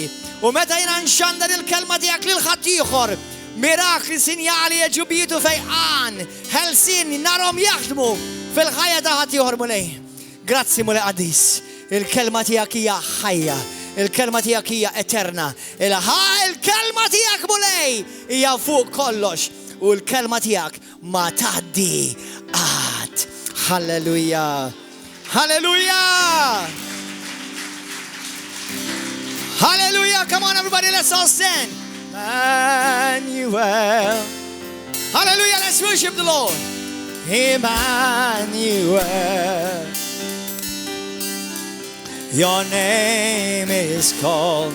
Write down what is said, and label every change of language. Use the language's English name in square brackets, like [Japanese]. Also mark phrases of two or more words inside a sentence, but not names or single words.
[Maltese] U meta jiena nxandar il-kelma tiegħek lil ħadd ieħor, mirakli, sinjali, ħeġġubijiet u fejqan, ħelsin narhom jaħdmu fil-ħajja ta' ħadd ieħor mulej. Grazzi mulej qaddis, il-kelma tiegħek hija ħajja, il-kelma tiegħek hija eterna. Il-kelma tiegħek mulej hija fuq kollox u l-kelma tiegħek ma tgħaddi qatt. Halleluja. Halleluja. Hallelujah. [English] Come on, everybody, let's all stand. Emmanuel. Hallelujah. Let's worship the Lord. Emmanuel. Your name is called.